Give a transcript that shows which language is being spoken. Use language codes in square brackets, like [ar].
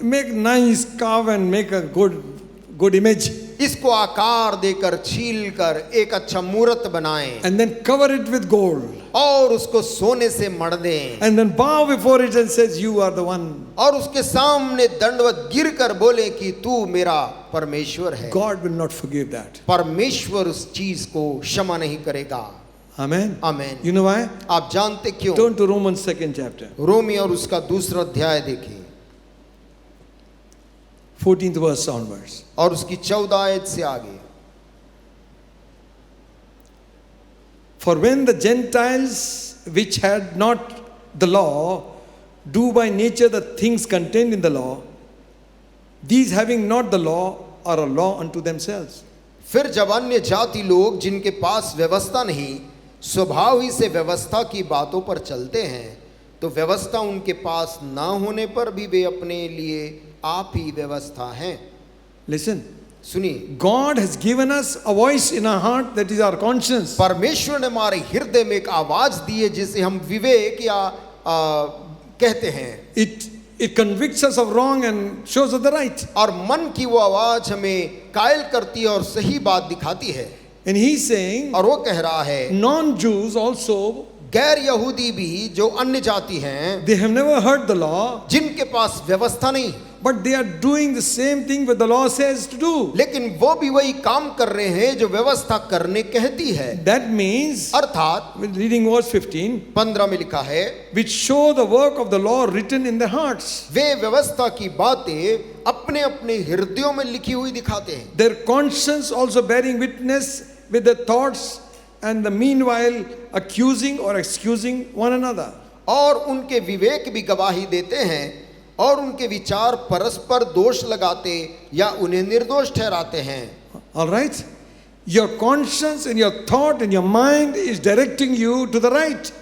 [en] Make nice carve and make a good image. [hi] इसको आकार देकर छील कर एक अच्छा मूर्त बनाएं [en] And then cover it with gold. [hi] और उसको सोने से मढ़ दें [en] And then bow before it and says you are the one. [hi] और उसके सामने दंडवत गिर कर बोले कि तू मेरा परमेश्वर है। [en] God will not forgive that. [hi] परमेश्वर उस चीज को क्षमा नहीं करेगा। [en] Amen. [hi] Amen. [en] You know why? [hi] आप जानते क्यों? [en] Turn to Romans 2nd chapter. [hi] रोमी और उसका दूसरा अध्याय देखिए [en] 14th verse onwards. [hi] और उसकी 14 आयत से आगे। [en] For when the Gentiles which had not the law do by nature the things contained in the law, these having not the law are a law unto themselves. [hi] फिर जब अन्य जाति लोग जिनके पास व्यवस्था नहीं स्वभाव ही से व्यवस्था की बातों पर चलते हैं, तो व्यवस्था उनके पास ना होने पर भी वे अपने लिए आप ही व्यवस्था हैं। [en] Listen. [hi] सुनिए, [en] God has given us a voice in our heart, that is our conscience. [hi] परमेश्वर ने हमारे हृदय में एक आवाज दी है जिसे हम विवेक या कहते हैं। [en] It convicts us of wrong and shows us the right. [hi] और मन की वो आवाज हमें कायल करती है और सही बात दिखाती है। [en] And he's saying, [hi] और वो कह रहा है [en] non-Jews also, [hi] गैर यहूदी भी जो अन्य जाति हैं, [en] they have never heard the law, [hi] जिनके पास व्यवस्था नहीं, [en] but they are doing the same thing what the law says to do. [hi] लेकिन वो भी वही काम कर रहे हैं जो व्यवस्था करने कहती है। [en] That means, [hi] अर्थात [en] reading verse 15, [hi] 15 में लिखा है, [en] which show the work of the law written in their hearts. [hi] वे व्यवस्था की बातें अपने अपने हृदयों में लिखी हुई दिखाते हैं। [en] Their conscience also bearing witness with their thoughts, and the meanwhile accusing or excusing one another. [hi] और उनके विवेक भी गवाही देते हैं और उनके विचार परस्पर दोष लगाते या उन्हें निर्दोष ठहराते हैं। [en] All right? Your conscience and your thought and your mind is directing you to the right.